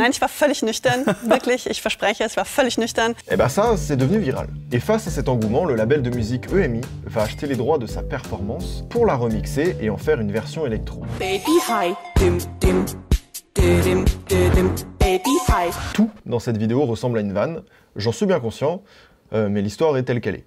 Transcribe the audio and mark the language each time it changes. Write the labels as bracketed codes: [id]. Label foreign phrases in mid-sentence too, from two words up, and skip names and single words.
[de] Nein, ich war völlig nüchtern, wirklich, ich verspreche, ich war völlig nüchtern. [fr] Et bah ça, c'est devenu viral. Et face à cet engouement, le label de musique EMI va acheter les droits de sa performance pour la remixer et en faire une version électro. Baby hi, dim dim, Tout dans cette vidéo ressemble à une vanne, j'en suis bien conscient, mais l'histoire est telle qu'elle est.